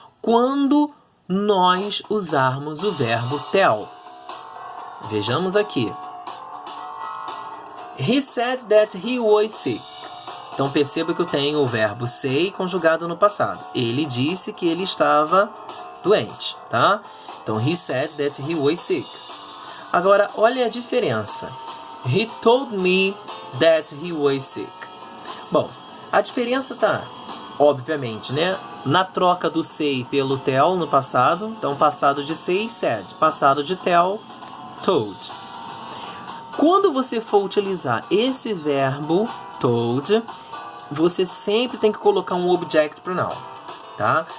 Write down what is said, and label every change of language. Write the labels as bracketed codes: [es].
[pt] Quando nós usarmos o verbo tell. Vejamos aqui. He said that he was sick. Então perceba que eu tenho o verbo say conjugado no passado. Ele disse que ele estava doente, tá? [en] Então, he said that he was sick. Agora, olha a diferença. He told me that he was sick. [pt] Bom, a diferença tá, obviamente, né? Na troca do say pelo tell no passado. Então, passado de say, said. Passado de tell, told. Quando você for utilizar esse verbo told, você sempre tem que colocar um object pronoun, tá?